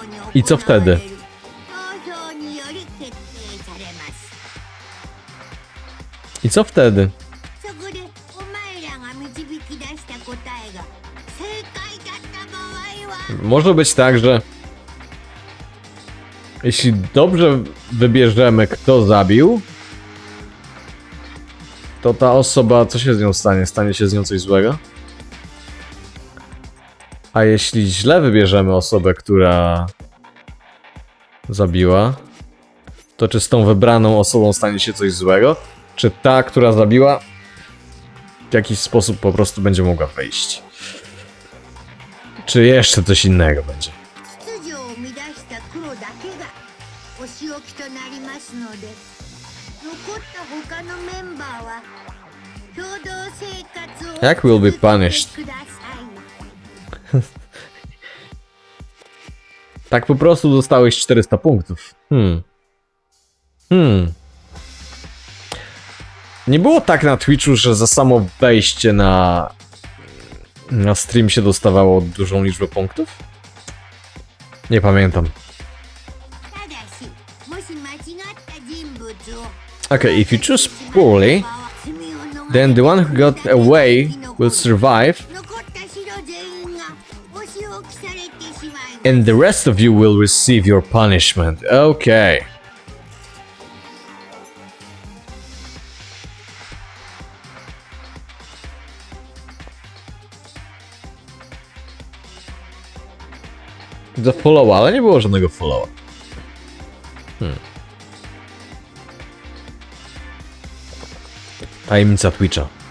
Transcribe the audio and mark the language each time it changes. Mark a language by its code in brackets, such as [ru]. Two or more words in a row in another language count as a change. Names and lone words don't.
[pl] I co wtedy? [ja] 投票により決定されます。 [pl] I co wtedy? [ja] そこでお前らが導き出した答えが正解だった場合は [pl] Może być tak, że jeśli dobrze wybierzemy, kto zabił, to ta osoba, co się z nią stanie? Stanie się z nią coś złego? A jeśli źle wybierzemy osobę, która zabiła, to czy z tą wybraną osobą stanie się coś złego? Czy ta, która zabiła, w jakiś sposób po prostu będzie mogła wyjść? Czy jeszcze coś innego będzie? [ja] 秩序を乱した黒だけがお仕置きとなりますので、残った他のメンバーは共同生活を [en] Jak will be punished? [ja] 続けてください。 [pl] Tak po prostu dostałeś 400 punktów. Nie było tak na Twitchu, że za samo wejście na stream się dostawało dużą liczbę punktów? Nie pamiętam. [ja] ただし、もし間違った人物を [en] Okay, if you choose poorly, then the one who got away will survive, [ja] 残った城全員がお仕置きされてしまいます。 [en] and the rest of you will receive your punishment. Okay. [pl] Za followa, ale nie było żadnego followa. Tajemnica Twitcha.